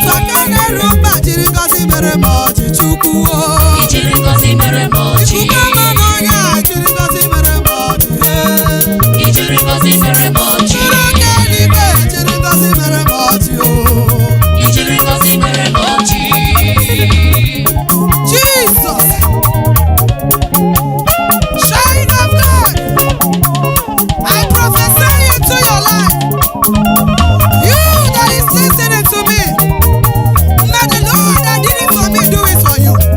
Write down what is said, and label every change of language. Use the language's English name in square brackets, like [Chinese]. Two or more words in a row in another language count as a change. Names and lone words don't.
[Igbo] Sọ ka na-eru mba jiri ngọzi mere m ọchị, Chukwu, o. I jiri ngọzi mere m ọchị. Ikuku ọma n'ọnya a jiri ngọzi mere m ọchị, e. I jiri ngọzi mere m ọchị. Soro oke eluigwe jiri ngọzi mere m ọchị, o. I jiri ngọzi mere m ọchị. [English] Jesus. Child of God, I prophesy into your life. You that is listening to me, now the Lord that did it for me, do it for you.